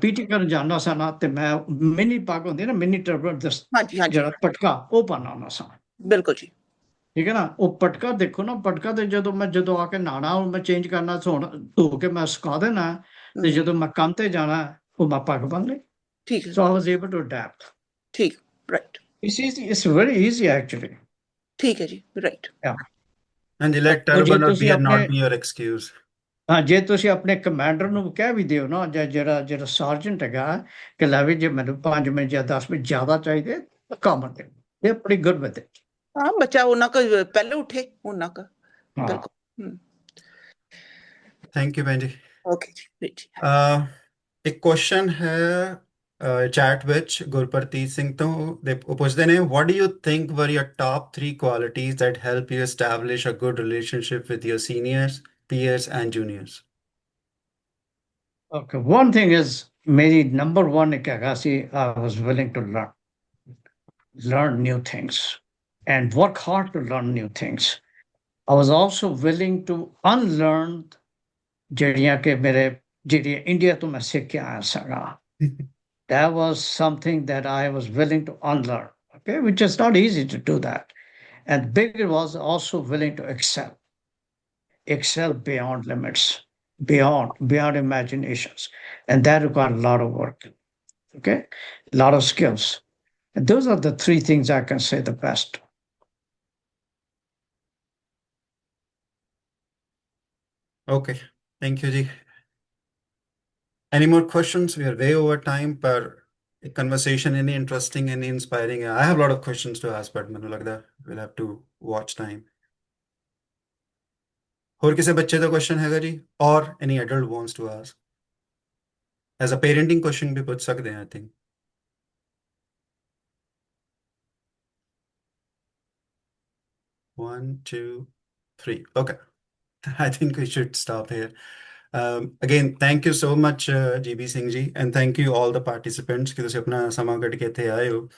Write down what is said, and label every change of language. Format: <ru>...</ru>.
<pa>PT ਕਰਨ ਜਾਂਦਾ ਸਾਂ ਨਾ, ਤੇ ਮੈਂ ਮਿੰਨੀ ਪੱਗ ਹੁੰਦੀ ਨਾ, ਮਿੰਨੀ ਟਰਬਨ, ਹਾਂਜੀ ਹਾਂਜੀ ਜਿਹੜਾ ਪਟਕਾ ਉਹ ਪਾਉਂਦਾ ਹੁੰਦਾ ਸਾਂ, ਬਿਲਕੁਲ ਜੀ ਠੀਕ ਹੈ ਨਾ। ਉਹ ਪਟਕਾ ਦੇਖੋ ਨਾ, ਪਟਕਾ ਤੇ ਜਦੋਂ ਆ ਕੇ ਨਹਾਣਾ, ਮੈਂ ਚੇਂਜ ਕਰਨਾ, ਧੋ ਕੇ ਮੈਂ ਸੁਕਾ ਦੇਣਾ, ਤੇ ਜਦੋਂ ਮੈਂ ਕੰਮ ਤੇ ਜਾਣਾ ਉਹ ਮੈਂ ਪੱਗ ਬੰਨ ਲਈ। ਠੀਕ ਹੈ</pa> <en>So I was able to adapt.</en> <pa>ਠੀਕ right</pa> <en>It's easy, it's very easy actually.</en> <pa>ਠੀਕ ਹੈ ਜੀ ਰਾਈਟ।</pa> <en>Yeah. And let</en> <pa>ਉਹ ਜੇ</pa> <en>turban or</en> <pa>ਤੁਸੀਂ</pa> <en>beard</en> <pa>ਆਪਣੇ</pa> <en>not be your excuse.</en> <pa>ਹਾਂ, ਜੇ ਤੁਸੀਂ ਆਪਣੇ ਕਮਾਂਡਰ ਨੂੰ ਕਹਿ ਵੀ ਦਿਓ ਨਾ, ਜਾਂ ਜਿਹੜਾ ਸਾਰਜੈਂਟ ਹੈਗਾ, ਕਿ ਲੈ ਵੀ ਜੇ ਮੈਨੂੰ 5 ਮਿੰਟ ਜਾਂ 10 ਮਿੰਟ ਜ਼ਿਆਦਾ ਚਾਹੀਦੇ, ਕੰਮ ਤੇ ਇਹ ਬੜੀ</pa> <en>Good with it.</en> <pa>ਹਾਂ, ਬੱਚਾ ਉਹਨਾਂ ਕੁ ਪਹਿਲੇ ਉੱਠੇ ਉਹਨਾਂ ਕੁ ਹਾਂ, ਬਿਲਕੁਲ।</pa> <en>Thank you, Benji.</en> <pa>ਓਕੇ ਜੀ great ਜੀ। ਇੱਕ ਕੁਐਸਚਨ ਹੈ ਚੈਟ ਵਿੱਚ ਗੁਰਪ੍ਰਤੀਤ ਸਿੰਘ ਤੋਂ, ਉਹ ਪੁੱਛਦੇ ਨੇ,</pa> <en>what do you think were your top 3 qualities that help you establish a good relationship with your seniors, peers and juniors? okay, one thing is,</en> <pa>ਮੇਰੀ number 1 ਇੱਕ ਹੈਗਾ ਸੀ,</pa> <en>I was willing to learn new things and work hard to learn new things. I was also willing to unlearn</en> <pa>ਜਿਹੜੀਆਂ ਕਿ ਜਿਹੜੀਆਂ India ਤੋਂ ਮੈਂ ਸਿੱਖ ਕੇ ਆਇਆ ਸਾਂ।</pa> <en>That was something that I was willing to unlearn, okay, which is not easy to do that. And bigger was also willing to excel beyond limits, beyond imaginations. And that required a lot of work, okay, a lot of skills. And those are the 3 things I can say the best. Okay, thank you, Ji. Any more questions? We are way over time, but a conversation any interesting, any inspiring. I have a lot of questions to ask, but</en> <pa>ਮੈਨੂੰ ਲੱਗਦਾ</pa> <en>we'll have to watch time.</en> <pa>ਹੋਰ ਕਿਸੇ ਬੱਚੇ ਦਾ question ਹੈਗਾ ਜੀ,</pa> <en>or any adult wants to ask? As a parenting question</en> <pa>ਵੀ ਪੁੱਛ ਸਕਦੇ ਹਾਂ,</pa> <en>I think. 1, 2, 3. Okay. I think we should stop here. Again, thank you so much, GB Singh ji, and thank you all the participants</en> <pa>ਕਿ ਤੁਸੀਂ ਆਪਣਾ ਸਮਾਂ ਕੱਢ ਕੇ ਇੱਥੇ ਆਏ ਹੋ.</pa>